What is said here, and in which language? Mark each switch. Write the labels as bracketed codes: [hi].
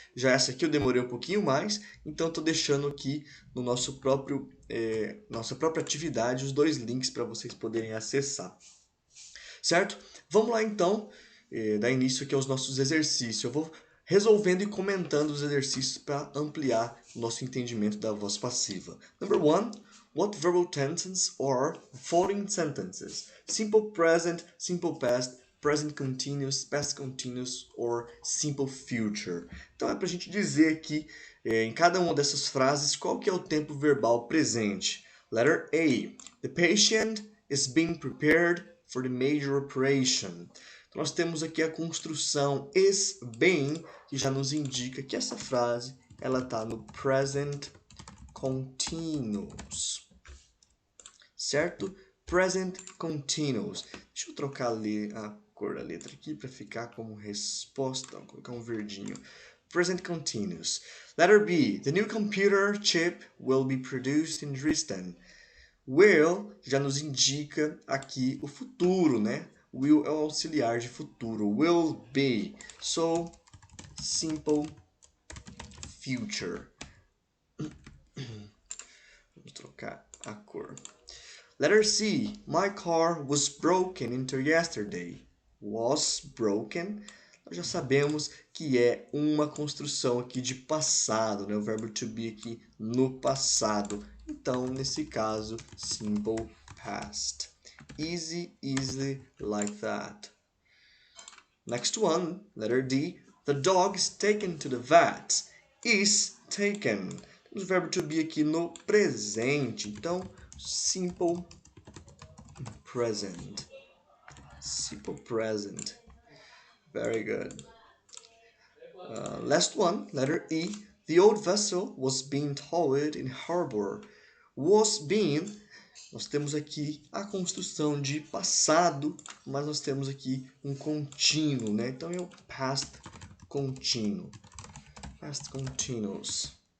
[pt] Já essa aqui eu demorei um pouquinho mais, então estou deixando aqui no nossa própria atividade os dois links para vocês poderem acessar. Certo? Vamos lá então, dar início aqui aos nossos exercícios. Eu vou resolvendo e comentando os exercícios para ampliar o nosso entendimento da voz passiva. [en] Number 1. What verbal tenses are following sentences? Simple present, simple past, present continuous, past continuous or simple future. [pt] Então é para a gente dizer aqui, em cada uma dessas frases, qual que é o tempo verbal presente. [en] Letter A. The patient is being prepared for the major operation. [pt] Então, nós temos aqui a construção is being, que já nos indica que essa frase ela está no present continuous. Certo? Present continuous. Deixa eu trocar a cor da letra aqui para ficar como resposta. Vou colocar um verdinho. [en] Present continuous. Letter B. The new computer chip will be produced in Dresden. [pt] Will já nos indica aqui o futuro, né? Will é o auxiliar de futuro. [en] Will be. So, simple future. [pt] Vamos trocar a cor. [en] Letter C. My car was broken into yesterday. Was broken. [pt] Nós já sabemos que é uma construção aqui de passado, né? O verbo to be aqui no passado. Então, nesse caso, simple past. [en] Easy, easily, like that. Next one, letter D. The dog is taken to the vet. Is taken. [pt] Temos o verbo to be aqui no presente. Então, [en] simple present. Simple present. Very good. Last one, letter E. The old vessel was being towed in harbor. [pt] Was being, nós temos aqui a construção de passado, mas nós temos aqui um contínuo, né? Então é o past contínuo. [en] Past continuous.